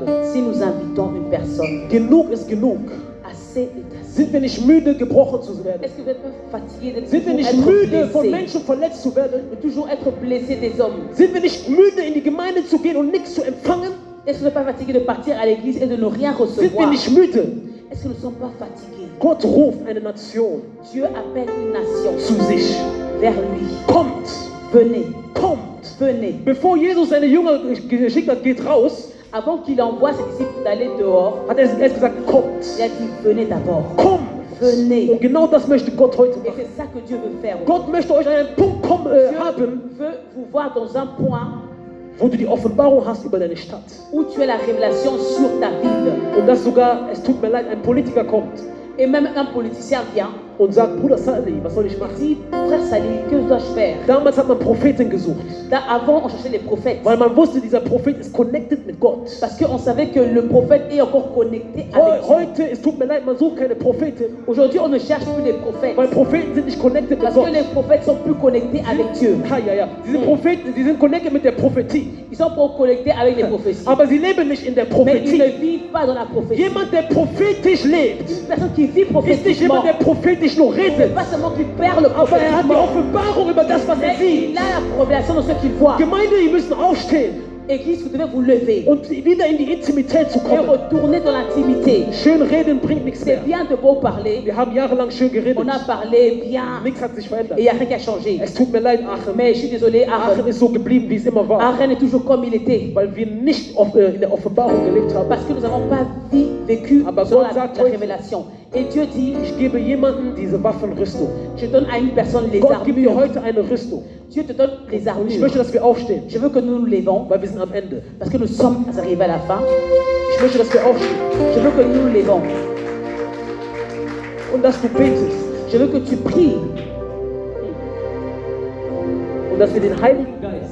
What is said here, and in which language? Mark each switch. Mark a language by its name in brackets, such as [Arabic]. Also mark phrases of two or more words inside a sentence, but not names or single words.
[French] si nous invitons une personne. [German] Genug ist genug. [French] Assez est assez. [German] Sind wir nicht müde, gebrochen zu werden? [French] Est-ce que vous êtes pas fatigué d'être [German] Sind wir [French] toujours [German] nicht müde, [French] être [German] von [French] blessé, [German] Menschen verletzt zu werden? [French] de toujours être blessé des hommes? [German] Sind wir nicht müde, in die Gemeinde zu gehen und nichts zu empfangen? [French] Est-ce que vous n'êtes pas fatigué de partir à l'église et de ne rien [German] Sind wir [French] recevoir? [German] nicht müde? [French] Est-ce que nous ne sommes pas fatigués? [German] Gott ruft eine Nation [French] Dieu appelle une nation [German] zu sich. [French] vers lui. [German] Kommt, [French] Venez, [German] kommt. [French] venez. [German] Bevor Jesus seine Jünger geschickt hat, geht raus, [French] Avant qu'il envoie ses disciples d'aller dehors, [German] hat er erst gesagt, kommt, [French] il a dit venez d'abord. [German] kommt. [French] Venez. [German] Und genau das möchte Gott heute [French] Et [German] machen. [French] c'est ça que Dieu veut faire. [German] Gott möchte euch an einen Punkt [French] Dieu [German] haben, [French] veut vous voir dans un point [German] wo du die Offenbarung hast über deine Stadt. [French] où tu as la révélation sur ta ville. [German] Und dass sogar, es tut mir leid, ein Politiker kommt [French] Et même un politicien vient [German] und sagt, Bruder Sali, was soll ich [French] et [German] machen? [French] dit frère Sali, que dois-je faire? [German] Damals hat man Propheten gesucht, [French] Avant, on cherchait les prophètes. [German] weil man wusste, dieser Prophet ist connected mit Gott. [French] Parce qu'on savait que le prophète est encore connecté avec Dieu. [German] Heute, es tut mir leid, man sucht keine Propheten, [French] Aujourd'hui, on ne cherche plus les prophètes. [German] weil Propheten sind nicht connected mit [French] Parce [German] Gott. [French] que les prophètes sont plus connectés avec Dieu. [German] Ja. Diese Propheten, die sind connected mit der Prophetie. [French] Ils sont pas connectés avec les prophéties. [German] Aber sie leben nicht in der [French] Mais ils ne [German] Prophetie. [French] vivent pas dans la prophétie. [German] Jemand, der prophetisch lebt, [French] Une personne qui vit [German] ist nicht [French] prophétiquement, [German] jemand, der prophetisch nur redet, [French] pas seulement qui perd le [German] aber er hat die [French] prophétiquement, [German] Offenbarung über das, was er [French] mais [German] sieht. [French] il a la révélation de ce qu'il voit. [German] Gemeinde, ihr müsst aufstehen [French] Église, vous devez vous lever [German] und wieder in die Intimität zu [French] et [German] kommen. [French] retourner dans l'intimité. [German] Schön reden bringt nichts [French] C'est [German] mehr. [French] bien de beau parler. [German] Wir haben jahrelang schön geredet. [French] On a parlé bien [German] Nichts hat sich [French] et [German] verändert. [French] il n'y a rien qui a changé. [German] Es tut mir leid, Aachen. [French] Mais je suis désolé, [German] Aachen Aachen. ist so geblieben, wie es immer war, [French] Aachen est toujours comme il était. [German] weil wir nicht in der Offenbarung gelebt haben. [French] Parce que nous n'avons pas vécu [German] Aber [French] selon [German] Gott sagt [French] la [German] heute, [French] révélation. Et Dieu dit, [German] Ich gebe jemandem diese Waffenrüstung. [French] je donne à une personne les [German] Gott gibt dir [French] armures. [German] heute eine Rüstung. [French] Dieu te donne les [German] Und ich [French] armures. [German] möchte, dass wir aufstehen, [French] Je veux que nous nous levons [German] weil wir sind am Ende. [French] parce que nous sommes arrivés à la fin. [German] Ich möchte, dass wir aufstehen [French] Je veux que nous nous levons. [German] und dass du betest [French] Je veux que tu pries [German] und dass wir den Heiligen Geist